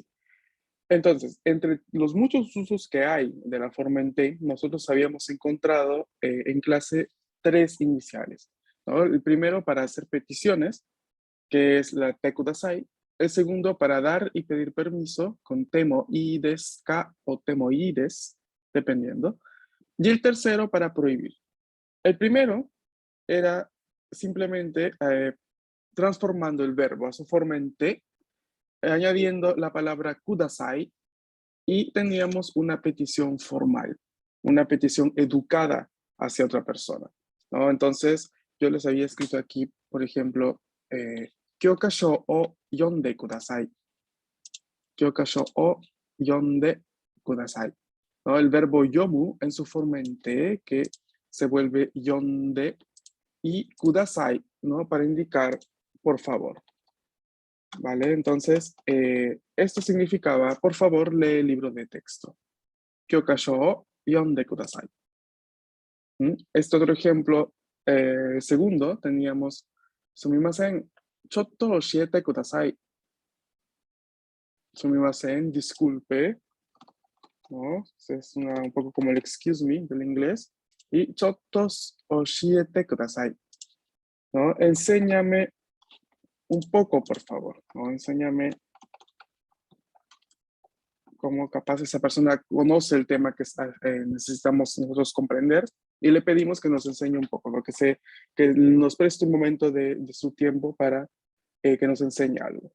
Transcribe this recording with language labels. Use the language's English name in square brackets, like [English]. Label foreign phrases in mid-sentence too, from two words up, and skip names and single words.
[Spanish] Entonces, entre los muchos usos que hay de la forma en T, nosotros habíamos encontrado en clase tres iniciales, ¿no? El primero para hacer peticiones, que es la [Japanese] てください. [Spanish] El segundo para dar y pedir permiso con [Japanese] てもいいですか [Spanish] o [Japanese] てもいいです, [Spanish] dependiendo. Y el tercero para prohibir. El primero era simplemente transformando el verbo a su forma en te, añadiendo la palabra kudasai y teníamos una petición formal, una petición educada hacia otra persona, ¿no? Entonces, yo les había escrito aquí, por ejemplo, [Japanese] 教科書を読んでください. 教科書を読んでください, [Spanish] ¿no? El verbo yomu en su forma en te, que se vuelve yonde, y kudasai, ¿no? Para indicar por favor. ¿Vale? Entonces, esto significaba, por favor, lee el libro de texto. [Japanese] 教科書を読んでください. [Spanish] Este otro ejemplo, segundo, teníamos, [Japanese] すみません、ちょっと教えてください. Sumimasen, [Spanish] disculpe, ¿no? Es un poco como el [English] excuse me [Spanish] del inglés. [Japanese] Y ちょっと教えてください, [Spanish] ¿no? Enséñame un poco, por favor, ¿no? Enséñame cómo capaz esa persona conoce el tema que necesitamos nosotros comprender y le pedimos que nos enseñe un poco, ¿no? Que nos preste un momento de su tiempo para que nos enseñe algo.